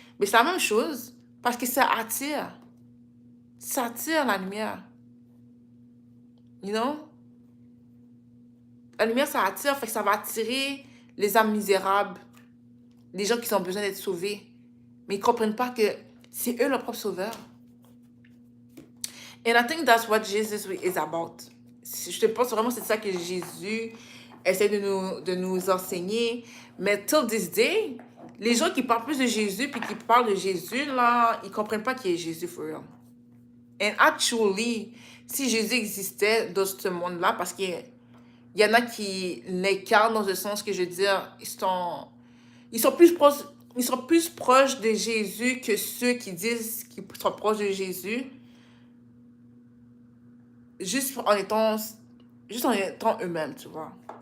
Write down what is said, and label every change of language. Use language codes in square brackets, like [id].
[fr] Mais c'est la même chose parce que ça attire. Ça attire la lumière. [en] You know? [fr] La lumière, ça attire, fait que ça va attirer les âmes misérables, les gens qui ont besoin d'être sauvés. Mais ils ne comprennent pas que c'est eux leur propre sauveur. [en] And I think that's what Jesus is about. [fr] Je te pense vraiment que c'est ça que Jésus essaie de nous enseigner. Mais [en] till this day, [fr] les gens qui parlent plus de Jésus puis qui parlent de Jésus, là, ils ne comprennent pas qui est Jésus [en] for real. And actually, [fr] si Jésus existait dans ce monde-là, parce qu'il y en a qui l'incarnent dans le sens que je veux dire, ils sont plus proches de Jésus que ceux qui disent qu'ils sont proches de Jésus, juste en étant eux-mêmes, tu vois.